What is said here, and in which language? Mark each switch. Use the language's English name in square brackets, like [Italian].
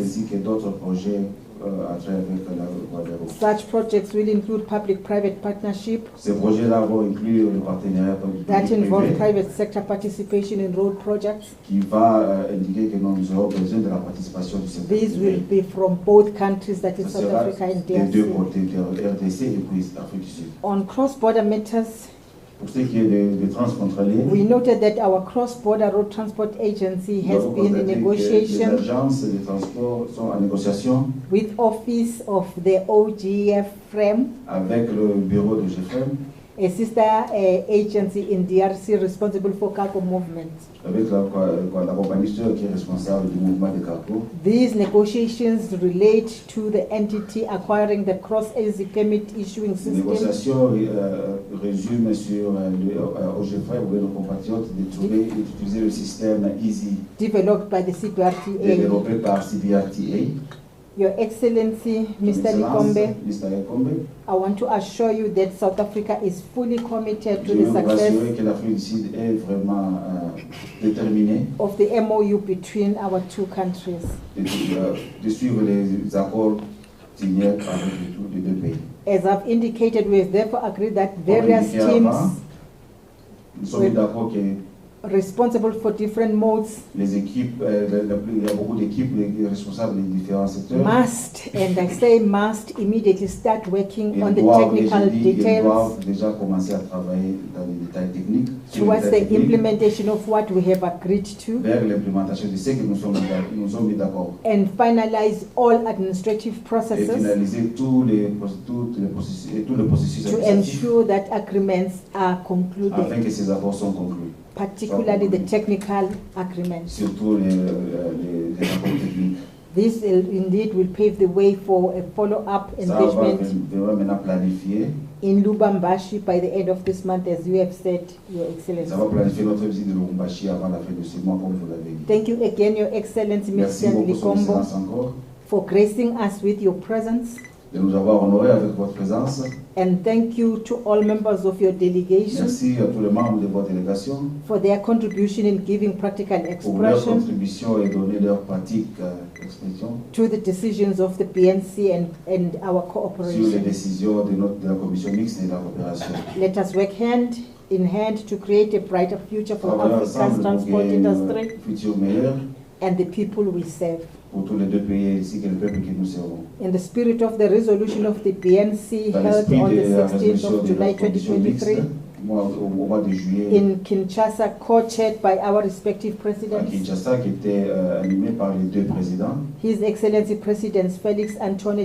[French] ainsi que d'autres projets à travers avec la voie des routes. [English] Such projects will include public-private partnership [French] Ces projets-là vont inclure le partenariat [English] that involve [French] public-privé [English] private sector participation in road projects. [French] qui va indiquer que nous aurons besoin de la participation du secteur [English] These will [French] privé. [English] be from both countries, that is [French] Ce [English] South [French] sera [English] Africa and [French] des deux [English] DRC. [French] côtés, de RDC et puis Afrique du Sud. [English] On cross-border matters, [French] Pour ce qui est des transfrontaliers, [English] we noted that our cross-border road transport agency has [French] nous avons [English] been in [French] constaté que les [English] negotiation [French] agences de transport sont en négociation [English] with office of the OGF frame, [French] avec le bureau de GFM, [English] a sister agency in DRC responsible for cargo movement. [French] avec la compagnie sœur qui est responsable du mouvement des cargos. [English] These negotiations relate to the entity acquiring the cross-Asia permit issuing [French] Ces [English] system [French] négociations résument sur le OGFM ou nos compatriotes de trouver et d'utiliser le système EASY [English] developed by the CBRTA. [French] développé par CBRTA. [English] Your Excellency, Mr. Likombe, Mr. Likombe, I want to assure you that South Africa is fully committed [French] je [English] to [French] veux [English] the [French] vous rassurer [English] success [French] que l'Afrique du Sud est vraiment déterminée [English] of the MOU between our two countries. [French] de suivre les accords signés avec les deux pays. [English] As I've indicated, we have therefore agreed that [French] Comme [English] various [French] indiqué avant, [English] teams [French] nous sommes d'accord que [English] responsible for different modes [French] les équipes, il y a beaucoup d'équipes responsables des différents secteurs. [English] must, and I say must, immediately start working on the [French] Ils [English] technical details [French] doivent déjà commencer à travailler dans les détails techniques, sur les [English] towards [French] détails [English] the [French] techniques, [English] implementation of what we have agreed to, [French] vers l'implémentation de ce que nous sommes mis d'accord. [English] and finalize all administrative [French] Et [English] processes [French] finaliser tout le processus [English] to [French] administratif [English] ensure that agreements are concluded, [French] afin que ces accords soient conclus. [English] particularly the technical agreements. [French] Surtout les accords techniques. [English] This indeed will pave the way for a follow-up [French] Ça va [English] engagement [French] maintenant planifier. [English] in Lubumbashi by the end of this month, as you have said, Your Excellency. [French] Ça va planifier notre visite de Lubumbashi avant la fin de ce mois, comme vous l'avez dit. [English] Thank you again, Your Excellency, [French] Merci [English] Mr. [French] beaucoup, Son [English] Likombo, [French] Excellence, encore, [English] for gracing us with your presence. [French] de nous avoir honorés avec votre présence. [English] And thank you to all members of your delegation [French] Merci à tous les membres de votre délégation [English] for their contribution in giving practical [French] pour leur [English] expression [French] contribution et donner leur pratique expression [English] to the decisions of the BNC and our [French] sur les [English] cooperation. [French] décisions de la commission mixte et de la coopération. [English] Let us work hand in hand to create a brighter future for [French] Travaillons [English] Africa's [French] ensemble pour [English] transport [French] créer un [English] industry [French] futur meilleur [English] and the people we serve. [French] pour tous les deux pays ainsi que le peuple que nous servons. [English] In the spirit of the resolution of the BNC [French] Dans [English] held [French] l'esprit [English] on [French] de la [English] the 16th [French] résolution [English] of [French] de [English] July [French] la commission mixte [English] 2023 [French] au mois de juillet [English] in Kinshasa, co-chaired by our respective [French] à [English] presidents, [French] Kinshasa, qui était animé par les deux présidents. [English] His Excellency President Felix Antoine